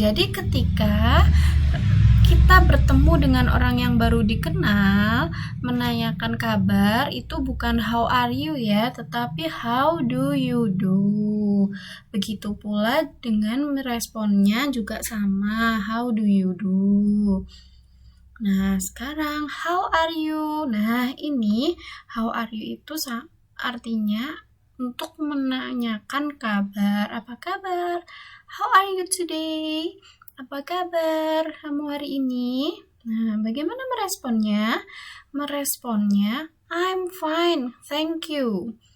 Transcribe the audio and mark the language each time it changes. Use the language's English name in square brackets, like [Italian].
[Indonesian] Jadi ketika kita bertemu dengan orang yang baru dikenal, menanyakan kabar itu bukan [English] how are you [Indonesian] ya, tetapi [English] how do you do. [Indonesian] Begitu pula dengan meresponnya juga sama, [English] how do you do. [Indonesian] Nah, sekarang [English] how are you? [Indonesian] Nah, ini [English] how are you [Indonesian] itu artinya untuk menanyakan kabar. Apa kabar? [English] How are you today? [Indonesian] Apa kabar kamu hari ini? Nah, bagaimana meresponnya? Meresponnya, [English] I'm fine, thank you.